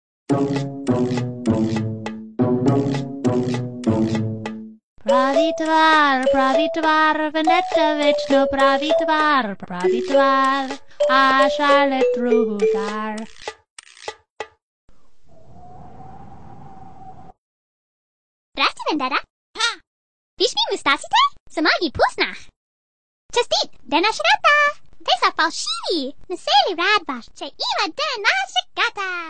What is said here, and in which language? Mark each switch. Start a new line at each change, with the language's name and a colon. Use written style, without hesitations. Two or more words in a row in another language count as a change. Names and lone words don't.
Bulgarian: Pravi tvar, vendetta večno pravi tvar, a Charlotte Rugar. Здрасти, Вендета. Виж ми мустаците? Сама ги пуснах. Честит, ден на шегата! Те са фалшиви! Не се ли радваш, че има ден на шегата?